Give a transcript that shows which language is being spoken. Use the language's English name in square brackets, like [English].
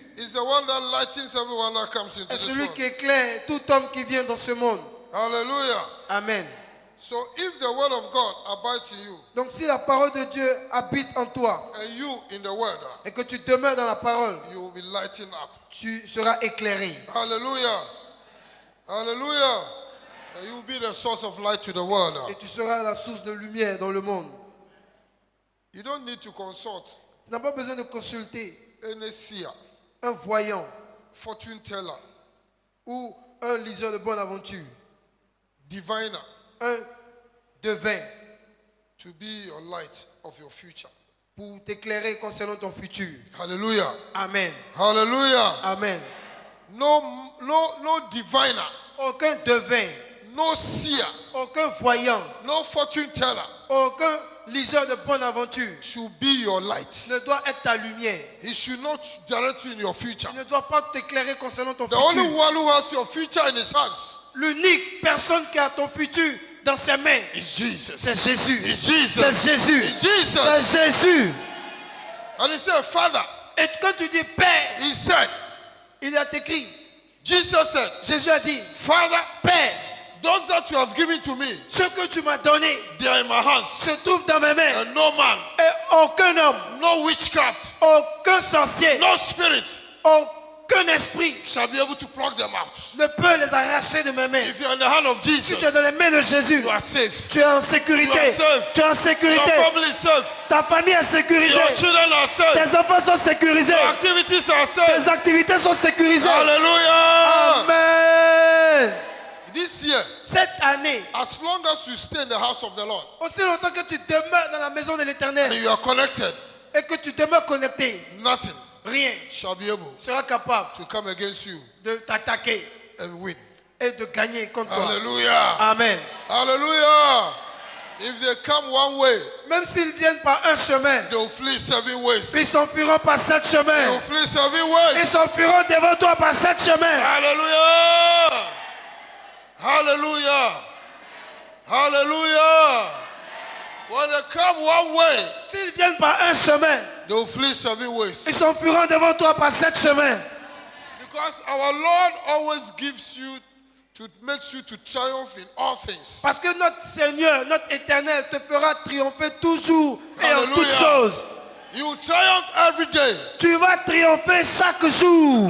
[English] is the one that lightens everyone that comes into [French] est [English] this [French] celui [English] world. [French] qui éclaire tout homme qui vient dans ce monde. [English] Hallelujah. Amen. So if the word of God abides in you [French] Donc si la parole de Dieu habite en toi [English] and you in the word, [French] et que tu demeures dans la parole, [English] you will be lighting up. [French] tu seras éclairé. [English] Hallelujah. Hallelujah. And you will be the source of light to the world. [French] Et tu seras la source de lumière dans le monde. [English] You don't need to consult [French] Tu n'as pas besoin de consulter [English] any seer, [French] un voyant [English] fortune teller, [French] ou un liseur de bonne aventure, [English] diviner [French] un devin [English] to be your light of your future. [French] pour t'éclairer concernant ton futur. [English] Hallelujah. Amen. Hallelujah. Amen. No diviner, [French] Aucun devin, [English] no seer, [French] aucun voyant, [English] no fortune teller [French] aucun liseur de bonne aventure [English] should be your light. [French] ne doit être ta lumière. [English] He should not direct you in your future. [French] Il ne doit pas t'éclairer concernant ton [English] The only [French] futur. [English] one who has your future in his hands [French] L'unique personne qui a ton futur dans ses mains, [English] is Jesus. [French] c'est Jésus. [English] It's Jesus. [French] C'est Jésus. [English] It's Jesus. [French] C'est Jésus. [English] And he said, Father, [French] Et quand tu dis Père, [English] he said, [French] il a écrit, [English] Jesus said, [French] Jésus a dit, [English] Father, [French] Père, [English] those that you have given to me, [French] ce que tu m'as donné [English] they are in my hands. [French] se trouve dans mes mains. [English] And no man, [French] Et aucun homme, [English] no witchcraft, [French] aucun sorcier, [English] no spirit [French] aucun esprit [English] shall be able to pluck them out. [French] ne peut les arracher de mes mains. [English] If you are in the hand of [French] Si [English] Jesus, [French] tu es dans les mains de Jésus, [English] you are safe. [French] tu es en [English] You are [French] sécurité. [English] safe. [French] Tu es en [English] Your [French] sécurité. [English] family is safe. [French] Ta famille est sécurisée. [English] Your children are safe. [French] Tes enfants sont sécurisés. [English] Your activities are safe. [French] Tes activités sont sécurisées. [English] Hallelujah. Amen. This year, [French] Cette année, [English] as long as you stay in the house of the Lord [French] aussi longtemps que tu demeures dans la maison de [English] and [French] l'Éternel [English] you are connected, [French] et que tu demeures connecté, [English] nothing [French] rien [English] shall be able [French] sera capable [English] to come against you [French] de t'attaquer [English] and win. [French] et de gagner contre toi. [English] Hallelujah. Amen. Hallelujah. If they come one way, [French] Même s'ils viennent par un chemin, [English] they will flee 7 ways. [French] ils s'enfuiront par 7 [English] They will [French] chemins. [English] flee 7 [French] Ils [English] ways. [French] s'enfuiront devant toi par 7 chemins. [English] Hallelujah. Hallelujah. Hallelujah. When they come one way, [French] S'ils viennent par un chemin, [English] they will flee 7 ways. [French] ils s'enfuiront devant toi par 7 chemins. [English] Because our Lord always gives you to makes you to triumph in all things. [French] Parce que notre Seigneur, notre Éternel te fera triompher toujours et en [English] Hallelujah. [French] toutes choses. [English] You triumph every day. [French] Tu vas triompher chaque jour.